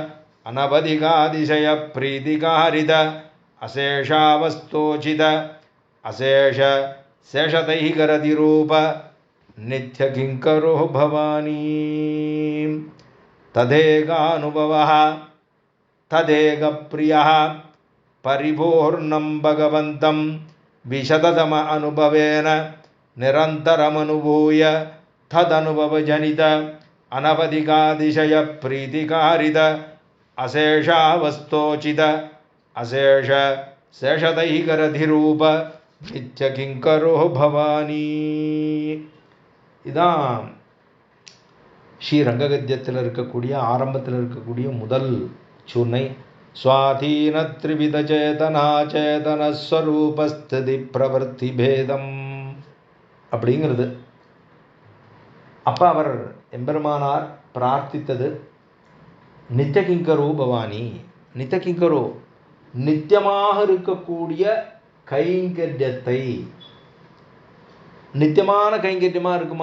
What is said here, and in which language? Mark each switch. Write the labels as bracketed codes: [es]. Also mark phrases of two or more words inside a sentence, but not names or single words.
[sa] अनवधिकातिशयप्रीतिकारित अशेषावस्तोचित अशेष शेषतैकरतिरूप नित्यकिङ्करो भवानी तदेकानुभवः तदेकप्रियः परिपूर्णं भगवन्तं विशततम अनुभवेन निरन्तरमनुभूय तदनुभवजनित अनवधिकातिशयप्रीतिकारित अशेषावस्तोचित अशेष शेषतैकरधिरूप नित्यकिङ्करो भवानी [ta] இதான் ஸ்ரீரங்ககத்தியத்தில் இருக்கக்கூடிய ஆரம்பத்தில் இருக்கக்கூடிய முதல் சூர்ணை. [sa] स्वाधीनत्रिविधचेतनाचेतनस्वरूपस्थिति प्रवृत्ति भेदம் அப்படிங்கிறது. [ta] அப்போ அவர் எம்பெருமானார் பிரார்த்தித்தது [sa] नित्यकिङ्करो भवानि, [ta] நித்தியகிங்கரோ நித்தியமாக இருக்கக்கூடிய கைங்கரியத்தை. நித்தியமான கைங்கரியமாக இருக்குமா?